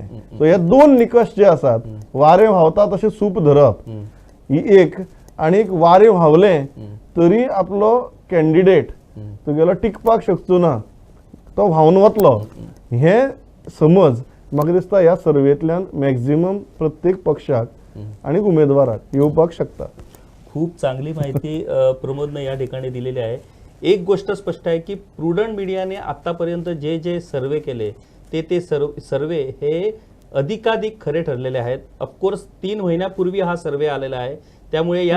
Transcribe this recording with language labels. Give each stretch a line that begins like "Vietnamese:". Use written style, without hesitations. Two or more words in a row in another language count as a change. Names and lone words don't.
Konkani: सो हे 2 निकश जे आसात, वारें व्हांवता तशें सूप धरप ही एक, आनी वारें व्हांवलें तरी आपलो कॅन्डिडेट तुगेलो टिकपाक शकचो ना, तो व्हांवन वतलो, हें समज म्हाका दिसता ह्या सर्वेंतल्यान मॅक्झिमम प्रत्येक पक्षाक आनी उमेदवाराक येवपाक शकता.
Marathi: खूप चांगली माहिती प्रमोदने या ठिकाणी दिलेली आहे. एक गोष्ट स्पष्ट आहे की प्रुडंट मीडियाने आतापर्यंत जे सर्वे केले ते सर्वे हे अधिकाधिक खरे ठरलेले आहेत. ऑफकोर्स 3 महिन्यापूर्वी हा सर्वे आलेला आहे. त्यामुळे या